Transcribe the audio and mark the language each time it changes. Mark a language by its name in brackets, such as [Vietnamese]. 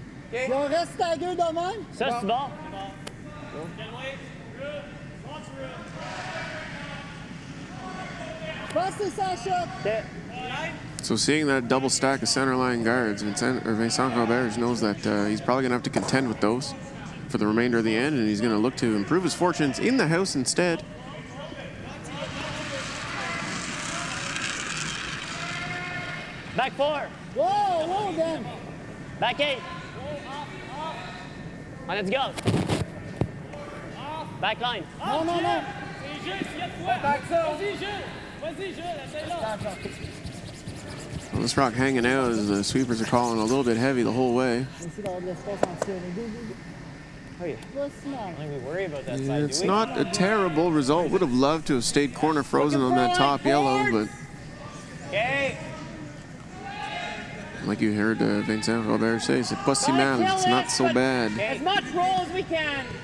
[French] Si on reste stagger de même, Ça, c'est bon. je pense que c'est ça, shot. [English] So seeing that double stack of center line guards, Vincent Roberge knows that he's probably going to have to contend with those for the remainder of the end, and he's going to look to improve his fortunes in the house instead. Back 4. Whoa, then. Back 8. Let's go. Back line. [French] Non. [English] Back Well, this rock hanging out as the sweepers are calling a little bit heavy the whole way. [French] Essayer d'avoir de l'espace en tir. Pas si mal. [English] I don't think we worry about that Yeah, side, it's do we? not a terrible result. Would have loved to have stayed corner frozen on that top yellow, but Okay. like you heard Vincent Roberge say, [French] c'est pas si mal. [English] It's not so bad. As much roll as we can.